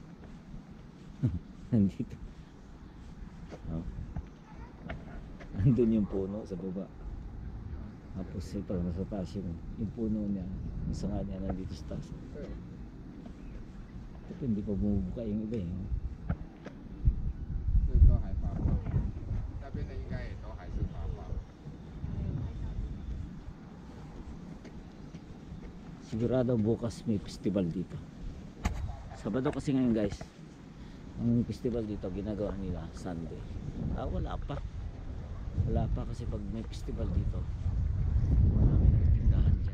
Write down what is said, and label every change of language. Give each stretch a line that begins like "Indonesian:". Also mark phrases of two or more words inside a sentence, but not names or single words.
Filipino: Yan o. Nandito Oh. Andun yung puno sa baba. Tapos ito, nasa taas yung puno niya. Yung sanga niya nandito sa taas. Ito hindi pa bumubuka yung iba eh.
Chinese: 这都还发光，那边的应该也都还是发光。
Filipino: Sigurado bukas may festival dito. Sabado kasi ngayon guys. Ang festival dito ginagawa nila Sunday. Wala pa. Wala pa kasi pag may festival dito marami nagtindahan dyan.